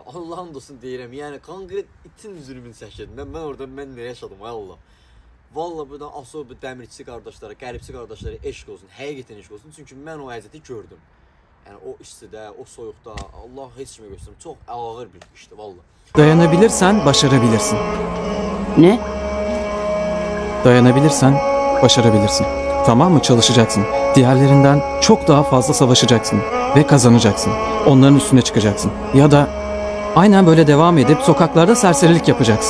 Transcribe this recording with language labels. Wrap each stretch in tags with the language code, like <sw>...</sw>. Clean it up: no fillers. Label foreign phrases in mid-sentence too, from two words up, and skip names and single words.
<az>Allah'ın olsun deyirəm. Yəni konkret itin zülmünü çəkirdim. Mən orada nə yaşadım ay Allah. Vallahi buradan asıl bu dəmirçi qardaşlara, qəlibçi qardaşlara eşq olsun, həqiqətən eşq olsun. Çünki mən o əziyyəti gördüm. Yəni o istidə, o soyuqda Allah heç kimə göstərmir. Çox ağır bir işdir vallahi.</az> <tr>Dayanabilirsen başarabilirsin. Ne? Dayanabilirsen başarabilirsin. Tamam mı? Çalışacaksın. Diğerlerinden çok daha fazla savaşacaksın ve kazanacaksın. Onların üstüne çıkacaksın. Ya da aynen böyle devam edip sokaklarda serserilik yapacaksın.</tr>